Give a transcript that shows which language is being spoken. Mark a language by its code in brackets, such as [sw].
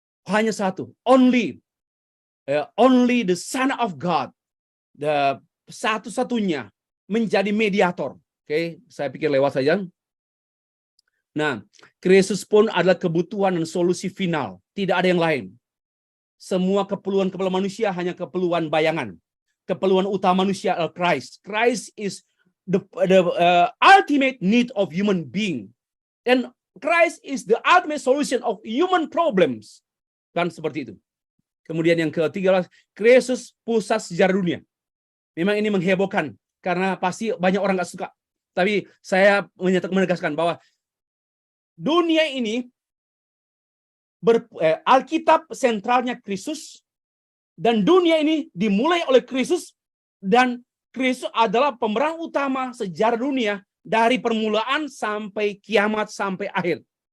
[id] Hanya satu, [en] only the Son of God, the [id] satu-satunya menjadi mediator. Oke, saya pikir lewat saja. Nah, Kristus pun adalah kebutuhan dan solusi final. Tidak ada yang lain. Semua keperluan manusia hanya keperluan bayangan. Keperluan utama manusia adalah Christ. [en] Christ is the ultimate need of human being. And Christ is the ultimate solution of human problems. [id] Kan seperti itu. Kemudian yang ke-13, Kristus pusat sejarah dunia. Memang ini menghebohkan karena pasti banyak orang nggak suka. Tapi saya menegaskan bahwa dunia ini Alkitab sentralnya Kristus, dan dunia ini dimulai oleh Kristus, dan Kristus adalah pemeran utama sejarah dunia dari permulaan sampai kiamat sampai akhir.